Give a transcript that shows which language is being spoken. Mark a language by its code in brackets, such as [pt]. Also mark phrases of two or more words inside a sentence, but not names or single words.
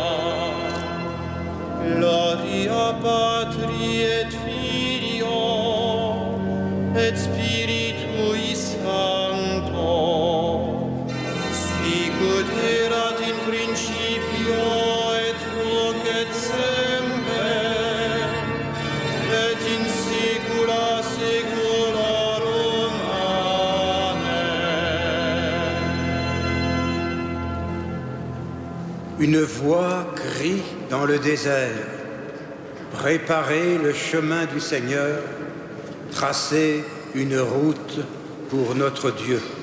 [la] Gloria Patri et Filio et Spiritui Sancto, sicut erat in principio et nunc et semper, et in saecula saeculorum. Amen. [fr] Une voix crie dans le désert, préparez le chemin du Seigneur, tracez une route pour notre Dieu.